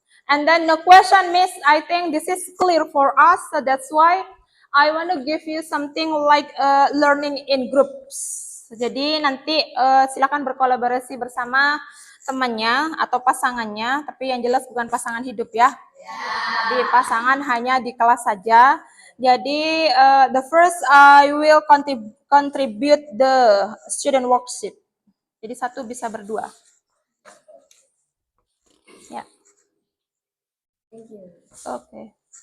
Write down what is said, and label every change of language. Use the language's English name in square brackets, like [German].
[English] And then no question, Miss. I think this is clear for us. So that's why I want to give you something like learning in groups. [Indonesian] Jadi nanti silakan berkolaborasi bersama temannya atau pasangannya, tapi yang jelas bukan pasangan hidup ya. Jadi pasangan hanya di kelas saja. [English] Jadi the first I will contribute the student worksheet. [Indonesian] Jadi satu bisa berdua. Ya. Oke.